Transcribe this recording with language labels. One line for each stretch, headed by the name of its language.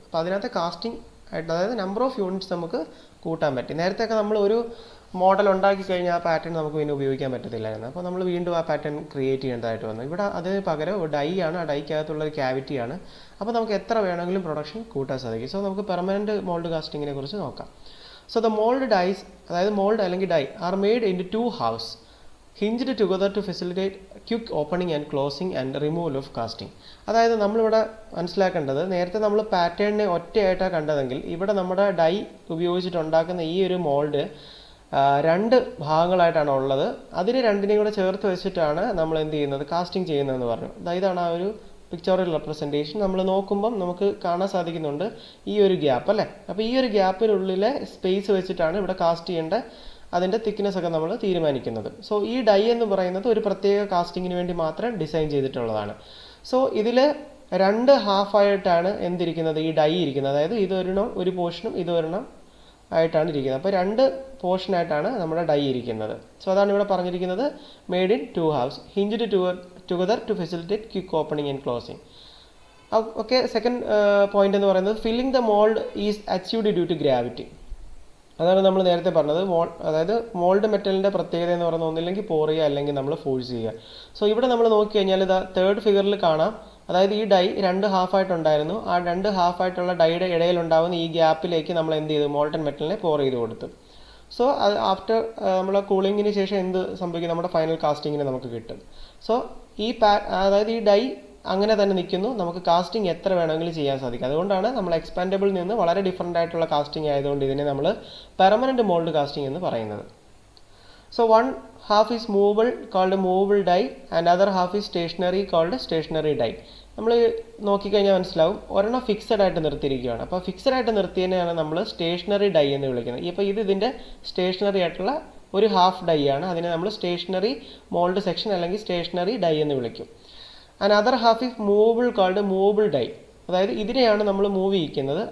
Malayalam: അപ്പോൾ അതിനകത്ത് കാസ്റ്റിംഗ് ആയിട്ട്, അതായത് നമ്പർ ഓഫ് യൂണിറ്റ്സ് നമുക്ക് കൂട്ടാൻ പറ്റും. നേരത്തെയൊക്കെ നമ്മൾ ഒരു മോഡൽ ഉണ്ടാക്കി കഴിഞ്ഞാൽ ആ പാറ്റേൺ നമുക്ക് പിന്നെ ഉപയോഗിക്കാൻ പറ്റത്തില്ലായിരുന്നു. അപ്പോൾ നമ്മൾ വീണ്ടും ആ പാറ്റേൺ ക്രിയേറ്റ് ചെയ്യേണ്ടതായിട്ട് വന്നു. ഇവിടെ അതിന് പകരം ഡൈ ആണ്, ആ ഡൈക്കകത്തുള്ള ഒരു ക്യാവിറ്റിയാണ്. അപ്പോൾ നമുക്ക് എത്ര വേണമെങ്കിലും പ്രൊഡക്ഷൻ കൂട്ടാൻ സാധിക്കും. സോ നമുക്ക് പെർമനൻറ്റ് മോൾഡ് കാസ്റ്റിങ്ങിനെ കുറിച്ച് നോക്കാം.
English: so the mould dies,
Malayalam: അതായത് മോൾഡ് അല്ലെങ്കിൽ dye
English: Are made in two halves hinged together to facilitate quick opening and closing and removal of casting.
Malayalam: അതായത് നമ്മളിവിടെ മനസ്സിലാക്കേണ്ടത്, നേരത്തെ നമ്മൾ പാറ്റേണിനെ ഒറ്റയായിട്ടാണ് കണ്ടതെങ്കിൽ ഇവിടെ നമ്മുടെ ഡൈ ഉപയോഗിച്ചിട്ടുണ്ടാക്കുന്ന ഈ ഒരു മോൾഡ് രണ്ട് ഭാഗങ്ങളായിട്ടാണ് ഉള്ളത്. അതിന് രണ്ടിനെയും കൂടെ ചേർത്ത് വെച്ചിട്ടാണ് നമ്മൾ എന്ത് ചെയ്യുന്നത്, കാസ്റ്റിംഗ് ചെയ്യുന്നതെന്ന് പറഞ്ഞു. ഇതാണ് ആ ഒരു പിക്ചറിൽ റെപ്രസെൻറ്റേഷൻ. നമ്മൾ നോക്കുമ്പം നമുക്ക് കാണാൻ സാധിക്കുന്നുണ്ട് ഈ ഒരു ഗ്യാപ്പ് അല്ലേ. അപ്പോൾ ഈ ഒരു ഗ്യാപ്പിനുള്ളിലെ സ്പേസ് വെച്ചിട്ടാണ് ഇവിടെ കാസ്റ്റ് ചെയ്യേണ്ട അതിൻ്റെ തിക്നെസ് ഒക്കെ നമ്മൾ തീരുമാനിക്കുന്നത്. സോ ഈ ഡൈ എന്ന് പറയുന്നത് ഒരു പ്രത്യേക കാസ്റ്റിങ്ങിന് വേണ്ടി മാത്രം ഡിസൈൻ ചെയ്തിട്ടുള്ളതാണ്. സോ ഇതിൽ രണ്ട് ഹാഫായിട്ടാണ് എന്തിരിക്കുന്നത്, ഈ ഡൈ ഇരിക്കുന്നത്. അതായത് ഇതൊരെണ്ണം ഒരു പോർഷനും ഇതൊരെണ്ണം ആയിട്ടാണ് ഇരിക്കുന്നത്. അപ്പോൾ രണ്ട് പോർഷനായിട്ടാണ് നമ്മുടെ ഡൈ ഇരിക്കുന്നത്.
English: so
Malayalam: അതാണ് ഇവിടെ പറഞ്ഞിരിക്കുന്നത്,
English: Made in two halves hinged together to facilitate quick opening and closing. Okay, second point
Malayalam: എന്ന് പറയുന്നത്
English: Filling the mould is achieved due to gravity.
Malayalam: അതാണ് നമ്മൾ നേരത്തെ പറഞ്ഞത്. അതായത് മോൾഡ് മെറ്റലിൻ്റെ പ്രത്യേകത എന്ന് പറയുന്നത് ഒന്നില്ലെങ്കിൽ പോർ ചെയ്യുക അല്ലെങ്കിൽ നമ്മൾ ഫോഴ്സ് ചെയ്യുക. സോ ഇവിടെ നമ്മൾ നോക്കിക്കഴിഞ്ഞാൽ ഇതാ തേർഡ് ഫിഗറിൽ കാണാം, അതായത് ഈ ഡൈ രണ്ട് ഹാഫായിട്ടുണ്ടായിരുന്നു. ആ രണ്ട് ഹാഫായിട്ടുള്ള ഡൈയുടെ ഇടയിലുണ്ടാവുന്ന ഈ ഗ്യാപ്പിലേക്ക് നമ്മൾ എന്ത് ചെയ്തു, മോൾട്ടൺ മെറ്റലിനെ പോർ ചെയ്ത് കൊടുത്തു. സോ അത് ആഫ്റ്റർ നമ്മൾ കൂളിങ്ങിന് ശേഷം എന്ത് സംഭവിക്കും, നമ്മുടെ ഫൈനൽ കാസ്റ്റിങ്ങിന് നമുക്ക് കിട്ടും. സോ അതായത് ഈ ഡൈ അങ്ങനെ തന്നെ നിൽക്കുന്നു, നമുക്ക് കാസ്റ്റിംഗ് എത്ര വേണമെങ്കിലും ചെയ്യാൻ സാധിക്കും. അതുകൊണ്ടാണ് നമ്മൾ എക്സ്പാൻഡബിൾ നിന്ന് വളരെ ഡിഫറൻ്റ് ആയിട്ടുള്ള കാസ്റ്റിംഗ് ആയതുകൊണ്ട് ഇതിനെ നമ്മൾ പെർമനൻറ്റ് മോൾഡ് കാസ്റ്റിംഗ് എന്ന് പറയുന്നത്.
English: So one half is movable called movable die and other half is stationary called stationary die.
Malayalam: നമ്മൾ നോക്കിക്കഴിഞ്ഞാൽ മനസ്സിലാവും, ഒരെണ്ണം ഫിക്സഡ് ആയിട്ട് നിർത്തിയിരിക്കുകയാണ്. അപ്പോൾ ഫിക്സഡ് ആയിട്ട് നിർത്തിയതിനെയാണ് നമ്മൾ സ്റ്റേഷനറി ഡൈ എന്ന് വിളിക്കുന്നത്. ഇപ്പോൾ ഇതിൻ്റെ സ്റ്റേഷനറി ആയിട്ടുള്ള ഒരു ഹാഫ് ഡൈ ആണ്. അതിനെ നമ്മൾ സ്റ്റേഷനറി മോൾഡ് സെക്ഷൻ അല്ലെങ്കിൽ സ്റ്റേഷനറി ഡൈ എന്ന് വിളിക്കും.
English: And other half is movable called movable die.
Malayalam: അതായത് ഇതിനെയാണ് നമ്മൾ മൂവ് ചെയ്യിക്കുന്നത്.